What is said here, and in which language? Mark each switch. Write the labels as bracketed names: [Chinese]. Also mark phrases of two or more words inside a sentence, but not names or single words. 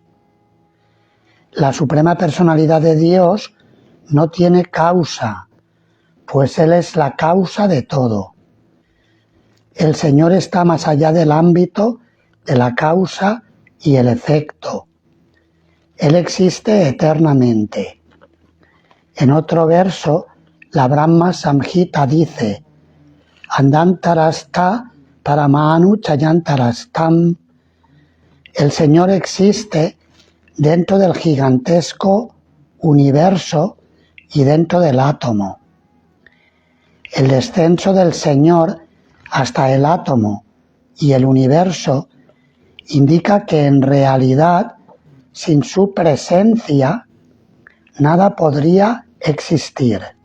[Spanish] La Suprema Personalidad de Dios no tiene causa, pues Él es la causa de todo. El Señor está más allá del ámbito de la causa y el efecto. Él existe eternamente. En otro verso, la Brahma Samhita dice: [Sanskrit] अण्डान्तरस्थ परमाणु चयान्तरस्थम्. [Spanish] El Señor existe dentro del gigantesco universo y dentro del átomo. El descenso del Señor hasta el átomo y el universo indica que en realidad, sin su presencia, nada podría existir.